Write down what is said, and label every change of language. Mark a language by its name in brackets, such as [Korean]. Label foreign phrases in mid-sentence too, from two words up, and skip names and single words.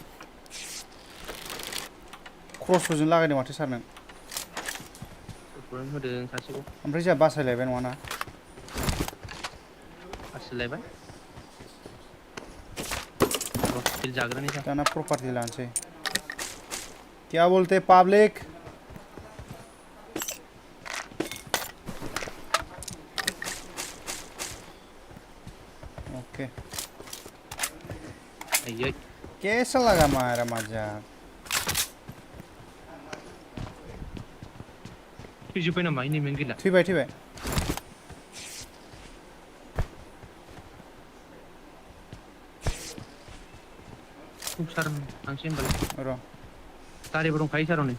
[Bodo] क्रसबोजों लागायदों माथो सार नों होदों सासेखौ ओमफ्राय जोंहा बासायलायबाय नङा ना आसलायबाय किल जाग्रानि जा दाना प्रपार्टी लानोसै [Hindi] क्या बोलते पब्लिक ओके [Bodo] आयै [Hindi] कैसा लगा हमारा मजाक [Bodo] थैजोब्बाय नामा इनिमेन गैला थैबाय सार थांसै होनबालाय र' गारिबो दंखायो सार हनै